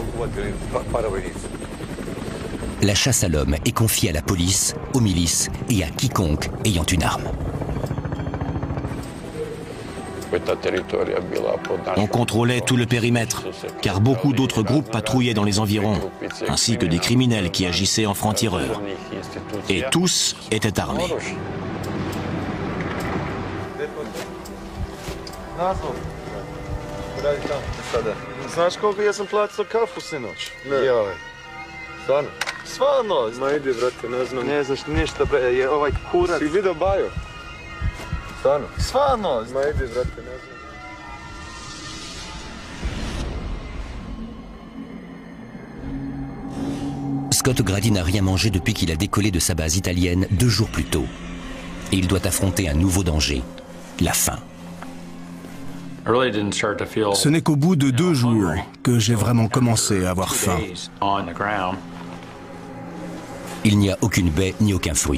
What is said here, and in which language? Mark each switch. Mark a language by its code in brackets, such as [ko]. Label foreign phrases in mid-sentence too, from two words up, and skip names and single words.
[fr] La chasse à l'homme est confiée à la police, aux milices et à quiconque ayant une arme. On contrôlait tout le périmètre, car beaucoup d'autres groupes patrouillaient dans les environs, ainsi que des criminels qui agissaient en francs-tireurs. Et tous étaient armés. [sr] Znaš koliko ja sam platio kafu sinoć? Ne. Joj. Stvarno? Stvarno? Ma ide, brate, ne znam. Ne znaš ništa, bre, je ovaj kurac. Si vidio Bajo? Stvarno? Stvarno? Ma ide, brate, ne znam. [fr] Scott Grady n'a rien mangé depuis qu'il a décollé de sa base italienne 2 jours plus tôt. Et il doit affronter un nouveau danger, la faim. Ce n'est qu'au bout de 2 jours que j'ai vraiment commencé à avoir faim. Il n'y a aucune baie ni aucun fruit.